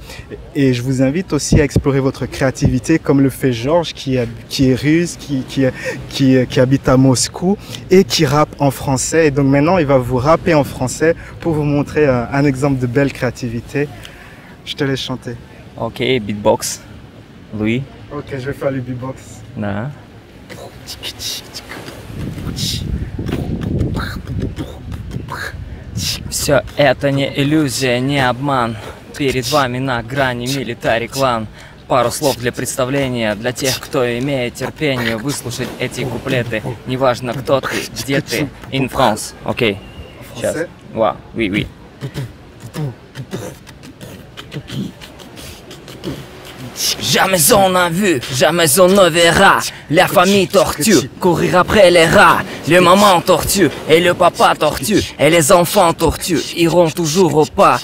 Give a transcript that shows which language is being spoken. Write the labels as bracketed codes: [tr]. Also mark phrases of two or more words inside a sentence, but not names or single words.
[fr] Et je vous invite aussi à explorer votre créativité comme le fait Georges qui est russe, qui habite à Moscou et qui rappe en français. Et donc maintenant, il va vous rapper en français pour vous montrer un exemple de belle créativité. Je te laisse chanter. Ok, beatbox. Louis. Ok, je vais faire le beatbox. [ru] Да. Все это не иллюзия, не обман. Перед вами на грани милитари клан. Пару слов для представления, для тех, кто имеет терпение выслушать эти куплеты. Неважно, кто ты, где ты. [en] In France. [ru] Окей. Сейчас. Вау, [fr] oui, oui. Jamais on n'a vu, jamais on ne verra la famille tortue courir après les rats. Le maman tortue et le papa tortue et les enfants tortues iront toujours au pas.